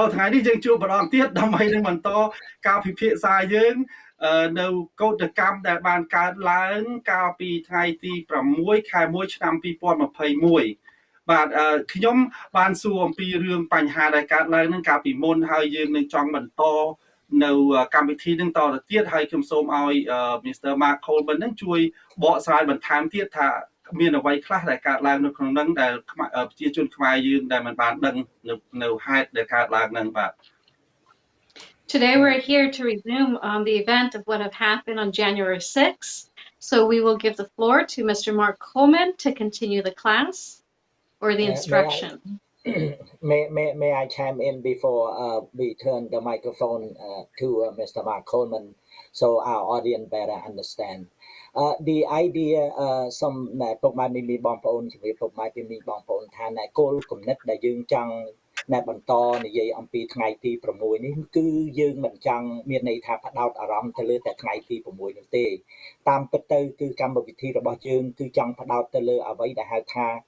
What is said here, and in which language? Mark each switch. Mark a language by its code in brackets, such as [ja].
[km] ថ្ងៃនេះយើងជួបម្ដងទៀតដើម្បីនឹងបន្តការពិភាក្សាយើងនៅកោតកម្មដែលបានកើតឡើងកាលពីថ្ងៃទី6ខែ1ឆ្នាំ2021បាទខ្ញុំបានសួរអំពីរឿងបញ្ហាដែលកើតឡើងនឹងកាលពីមុនហើយយើងនឹងចង់បន្តនៅកម្មវិធីនឹងតទៅទៀតហើយខ្ញុំសូមឲ្យ Mr. Mark Coleman នឹងជួយបកស្រាយបន្ថែមទៀតថាមានអ្វីខ្លះដែលកើតឡើងនៅក្នុងនឹងដែលប្រជាជនខ្មែរយើងដែលមិនបានដឹងនៅហេតុដែលកើតឡើងនឹងបាទ [en] Today we're here to resume the event of what have happened on January 6th. So we will give the floor to Mr. Mark Coleman to continue the class or the instruction. May I chime in before we turn the microphone to Mr. Mark Coleman so our audience better understand. The idea [km] សូមពុកម៉ែមីបងប្អូនជំរាបពុកម៉ែមីបងប្អូនថាគោលគំនិតដែលយើងចង់បន្តនិយាយអំពីថ្ងៃទី6នេះគឺយើងមិនចង់មានន័យថាផ្ដោតអារម្មណ៍ទៅលើតែថ្ងៃទី6នោះទេតាមពិតទៅគឺកម្មវិធីរបស់យើងគឺចង់ផ្ដោតទៅលើអ្វីដែលហៅថា